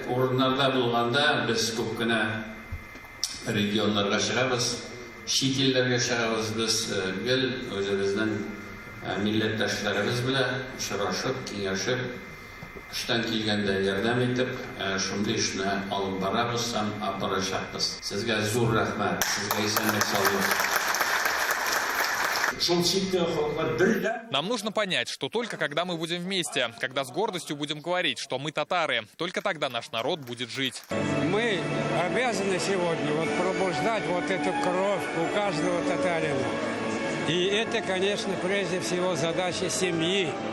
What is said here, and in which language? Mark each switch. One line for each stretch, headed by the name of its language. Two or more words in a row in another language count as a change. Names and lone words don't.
Tatar: Урыннарда булганда без күп кенә регионнарга чыгабыз, чит илләргә чыгабыз, без гел үзебезнең милләттәшләребез белән очрашып, киңәшеп, эштән килгәндә ярдәм итеп, шундый эшне алып барабыз һәм барачакбыз. Сезгә зур рәхмәт, сезгә исәнлек саулык.
Russian: Нам нужно понять, что только когда мы будем вместе, когда с гордостью будем говорить, что мы татары, только тогда наш народ будет жить. Мы обязаны сегодня пробуждать эту кровь у каждого татарина. И это, конечно, прежде всего задача семьи.